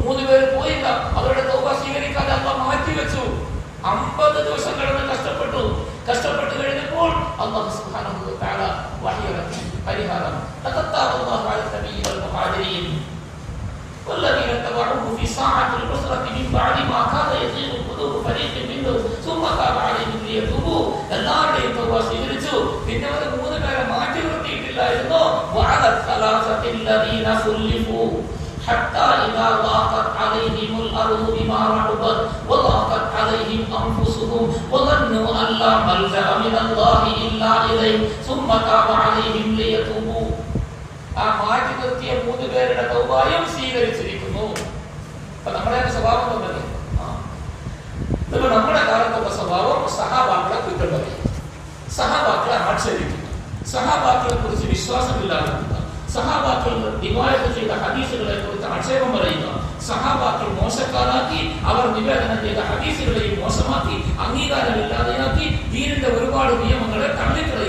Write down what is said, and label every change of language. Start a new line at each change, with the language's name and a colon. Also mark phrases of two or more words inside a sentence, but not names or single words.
Malayalam: പേര് പോയില്ല, അവരുടെ തൗബ സ്വീകരിക്കാതെ അള്ളാഹ് മാറ്റിവെച്ചു. 50 ദിവസം കിടന്ന് കഷ്ടപ്പെട്ട് കഴിഞ്ഞപ്പോൾ
Arabic: الله سبحانه وتعالى
Malayalam: വഹി ഇറക്കി പരിഹാരം.
Arabic: تاب الله على النبي والمهاجرين والذين اتبعوه في ساعة العسرة من بعد ما كاد يزيغ قلوب فريق منهم ثم تاب عليهم ليتوبوا.
Malayalam: എല്ലാവരുടെയും തൗബ സ്വീകരിച്ചു. പിന്നെ അവർ 3 പേരെ മാറ്റി നിർത്തിയിട്ടില്ലായിരുന്നു.
Arabic: وعلى الثلاثة الذين خلفوا حتى إذا ضاقت عليهم الأرض بما رحبت وضاقت عليهم أنفسهم وظنوا أن لا ملجأ من الله إلا إليه ثم تاب عليهم ليتوبوا.
Malayalam: ആ മാറ്റി നിർത്തിയ 3 പേരുടെ തൗബയും സ്വീകരിച്ചിരിക്കുന്നു. അപ്പൊ നമ്മുടെ സ്വഭാവം തന്നെ നമ്മുടെ കാലത്തുള്ള സ്വഭാവം സഹാബാക്കളെ കുറ്റം പറയും, സഹാബാക്കളെ ആക്ഷേപിക്കുന്നു, സഹാബാക്കളെ കുറിച്ച് വിശ്വാസമില്ലാതിരിക്കുക, സഹാബാക്കൾ റിവായത്ത് ചെയ്ത ഹദീസുകളെ കുറിച്ച് ആക്ഷേപം പറയുക, സഹാബാക്കൾ മോശക്കാരാക്കി അവർ നിവേദനം ചെയ്ത ഹദീസുകളെയും മോശമാക്കി അംഗീകാരമില്ലാതെയാക്കി ദീനിന്റെ ഒരുപാട് നിയമങ്ങളെ തള്ളിക്കളയുക.